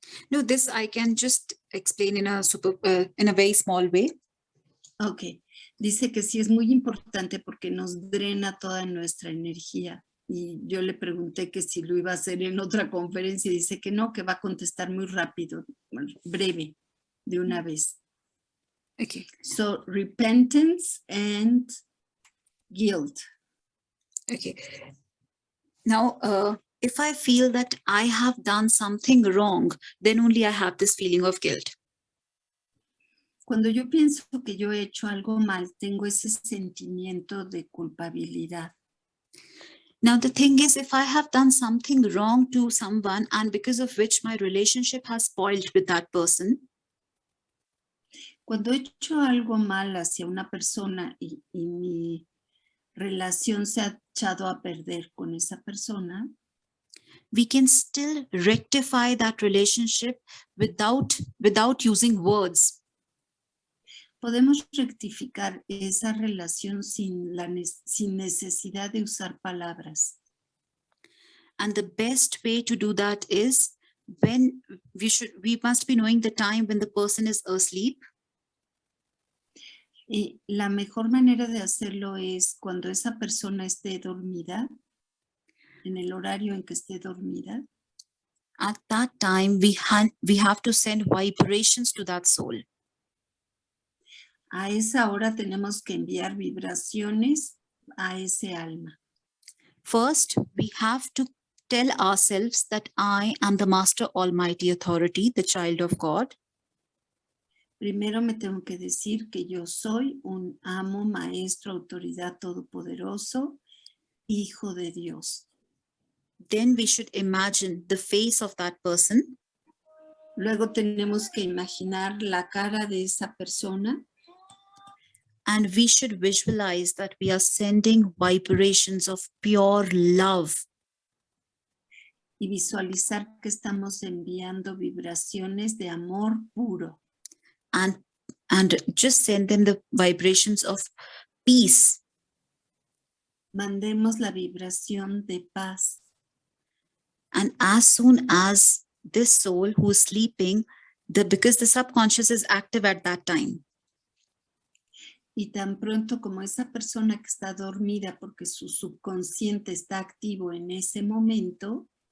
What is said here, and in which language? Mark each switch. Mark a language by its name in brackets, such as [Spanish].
[English] No, this I can just explain in a very small way. Okay. [Spanish] Dice que sí es muy importante porque nos drena toda nuestra energía. Y yo le pregunté que si lo iba a hacer en otra conferencia y dice que no, que va a contestar muy rápido, breve, de una vez. [English] Okay. So, repentance and guilt. Okay. Now, if I feel that I have done something wrong, then only I have this feeling of guilt. [Spanish] Cuando yo pienso que yo he hecho algo mal, tengo ese sentimiento de culpabilidad. [English] Now, the thing is, if I have done something wrong to someone and because of which my relationship has spoiled with that person, [Spanish] Cuando he hecho algo mal hacia una persona y mi relación se ha echado a perder con esa persona, [English] we can still rectify that relationship without using words. [Spanish] podemos rectificar esa relación sin necesidad de usar palabras. [English] And the best way to do that is when we must be knowing the time when the person is asleep. [Spanish] Y la mejor manera de hacerlo es cuando esa persona esté dormida, en el horario en que esté dormida. [English] At that time, we have to send vibrations to that soul. [Spanish] A esa hora tenemos que enviar vibraciones a ese alma. [English] First, we have to tell ourselves that I am the Master Almighty Authority, the child of God. [Spanish] Primero me tengo que decir que yo soy un amo, maestro, autoridad todopoderoso, hijo de Dios. [English] Then we should imagine the face of that person. [Spanish] Luego tenemos que imaginar la cara de esa persona. [English] And we should visualize that we are sending vibrations of pure love. [Spanish] Y visualizar que estamos enviando vibraciones de amor puro. [English] And just send them the vibrations of peace. [Spanish] Mandemos la vibración de paz. [English] And as soon as this soul who is sleeping, because the subconscious is active at that time. [Spanish] Y tan pronto como esa persona que está dormida porque su subconsciente está activo en ese momento,